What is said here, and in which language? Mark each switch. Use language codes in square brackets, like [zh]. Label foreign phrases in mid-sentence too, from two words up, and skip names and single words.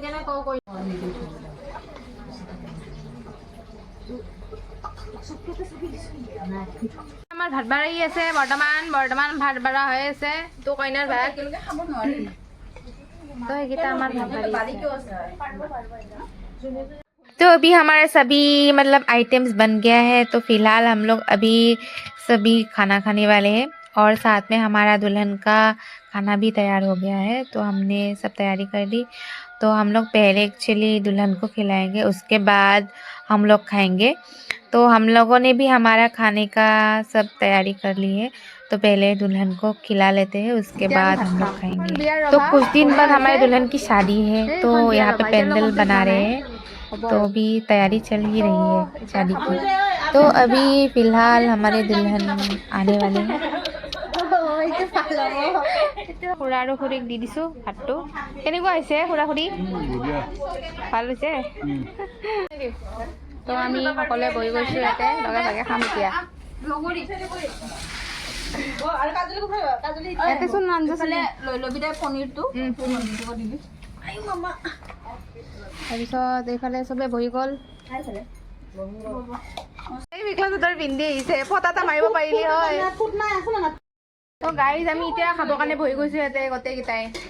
[as] আমাৰ ভাত বাঢ়ি আছে বৰ্তমান ভাত বাঢ়া হৈ আছে তো কইনাৰ ভাত তো এইকেইটা আমাৰ ভাত বাঢ়ি [hi] तो अभी हमारा सभी मतलब आइटम्स बन गया है तो फिलहाल हम लोग अभी सभी खाना खाने वाले हैं और साथ में हमारा दुल्हन का खाना भी तैयार हो गया है तो हमने सब तैयारी कर ली तो हम लोग पहले एक्चुअली दुल्हन को खिलाएंगे उसके बाद हम लोग खाएंगे तो हम लोगों ने भी हमारा खाने का सब तैयारी कर ली है तो पहले दुल्हन को खिला लेते हैं उसके बाद हम लोग खाएंगे तो कुछ दिन बाद हमारे दुल्हन की शादी है तो यहाँ पे पेंडल बना रहे हैं तो अभी तैयारी चल ही रही है शादी की तो अभी फ़िलहाल हमारे दुल्हन आने वाले हैं [as] খুৰা আৰু খুৰীক দি দিছোঁ ভাতটো কেনেকুৱা হৈছে খুৰা খুৰী ভাল হৈছে তো আমি সকলোৱে বহি গৈছোঁ ইয়াতে লগে ভাগে খাম এতিয়া ইয়াতে চোন আঞ্জাফালে লৈ ল'বি দে পনীৰটো তাৰপিছত এইফালে চবে বহি গ'ল এই মেখেলা চাদৰ পিন্ধি আহিছে ফটা এটা মাৰিব পাৰিলি হয় তো গাইজ আমি এতিয়া খাবৰ কাৰণে বহি গৈছোঁ ইয়াতে গোটেইকেইটাই